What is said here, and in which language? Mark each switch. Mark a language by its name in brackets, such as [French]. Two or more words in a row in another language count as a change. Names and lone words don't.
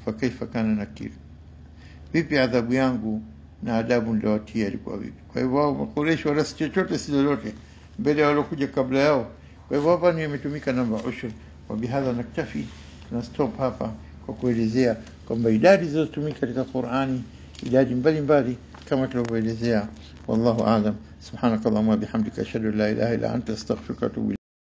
[Arabic] فكيف كان نكير, [Swahili] vipi adhabu yangu na adabu niliowatia ilikuwa vipi? Kwa hivyo wao Quraysh wala si chochote si lolote mbele ya walokuja kabla yao. Kwa hivyo hapa ni imetumika namba ushur. [Arabic] وبهذا نكتفي, [Swahili] na stop hapa kwa kuelezea kwamba idadi zilizotumika katika Qur'ani idadi mbalimbali kama tulivyoelezea. [Arabic] والله أعلم. سبحانك اللهم بحمدك أشهد أن لا إله إلا أنت أستغفرك وأتوب